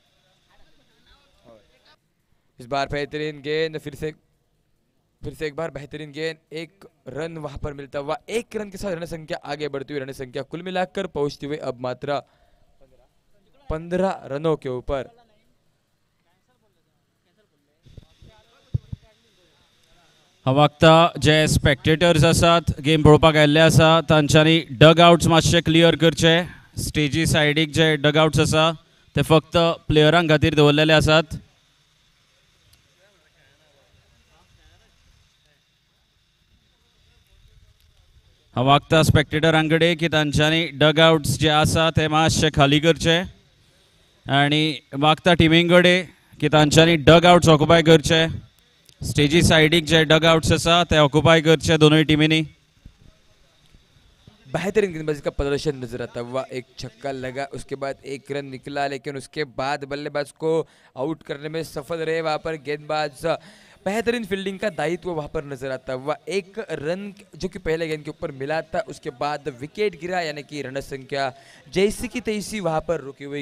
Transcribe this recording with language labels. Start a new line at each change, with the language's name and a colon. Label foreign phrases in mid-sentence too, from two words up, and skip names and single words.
Hindi: इस बार बेहतरीन गेंद, फिर से एक बार बेहतरीन गेंद, 1 रन वहां पर मिलता हुआ 1 रन के साथ रन संख्या आगे बढ़ती हुई रन संख्या कुल मिलाकर पहुंचती हुई अब मात्र 15 रनों के ऊपर।
Konkani: वक्ता जे स्पेक्टेटर्स आसात गेम पळोवपाक आयिल्ले आसा तांच्यांनी
English: dugouts
Konkani: मातशे क्लियर करचे, स्टेजी सायडीक जे
English: dugouts
Konkani: आसा ते फक्त प्लेयरांक खातीर दवरलेले आसात. हांव मागता स्पेक्टेटरां कडेन की तांच्यांनी
English: dugouts
Konkani: जे आसा ते मातशे खाली करचे आनी मागता टिमीं कडेन की तांच्यांनी
English: dugouts
Konkani: ऑक्युपाय करचे. स्टेजी सायडीक जे
English: dugouts
Konkani: आसा ते ऑक्युपाय करचे दोनूय टिमींनी.
Hindi: बेहतरीन गेंदबाजी का प्रदर्शन नजर आता हुआ. एक छक्का लगा, उसके बाद एक रन निकला, लेकिन उसके बाद बल्लेबाज को आउट करने में सफल रहे. वहां पर गेंदबाज बेहतरीन फील्डिंग का दायित्व वहां पर नजर आता हुआ. एक रन जो कि पहले गेंद के ऊपर मिला था, उसके बाद विकेट गिरा, यानी कि रन संख्या जैसी की तैसी वहां पर रुकी हुई.